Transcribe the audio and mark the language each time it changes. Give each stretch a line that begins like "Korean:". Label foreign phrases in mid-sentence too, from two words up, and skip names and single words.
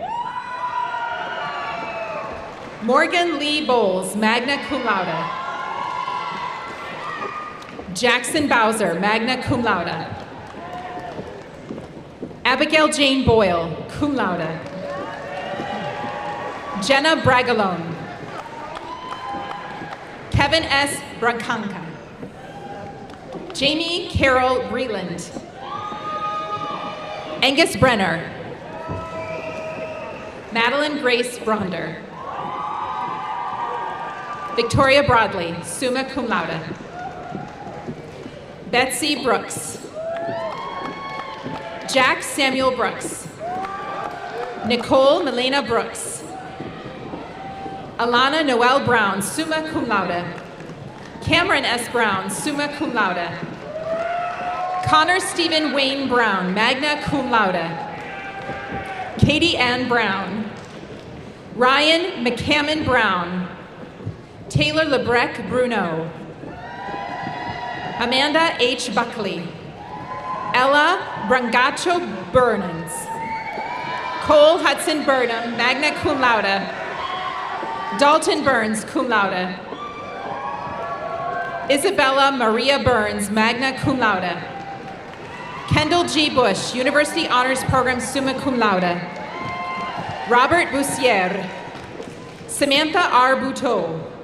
English: Morgan Lee Bowles,
Latin: magna cum laude.
English: Jackson Bowser,
Latin: magna cum laude.
English: Abigail Jane Boyle,
Latin: cum laude.
English: Jenna Bragalone. Kevin S. Bracanca. Jamie Carol Breland. Angus Brenner. Madeline Grace Bronder. Victoria Broadley,
Latin: summa cum laude.
English: Betsy Brooks. Jack Samuel Brooks. Nicole Milena Brooks. Alana Noel Brown,
Latin: summa cum laude.
English: Cameron S. Brown,
Latin: summa cum laude.
English: Connor Stephen Wayne Brown,
Latin: magna cum laude.
English: Katie Ann Brown. Ryan McCammon Brown. Taylor Lebrec Bruno. Amanda H. Buckley. Ella Brangacho Burnens. Cole Hudson Burnham,
Latin: magna cum laude.
English: Dalton Burns,
Latin: cum laude.
English: Isabella Maria Burns,
Latin: magna cum laude.
English: Kendall G. Bush, University Honors Program,
Latin: summa cum laude.
English: Robert Bussier. Samantha R. Buteau.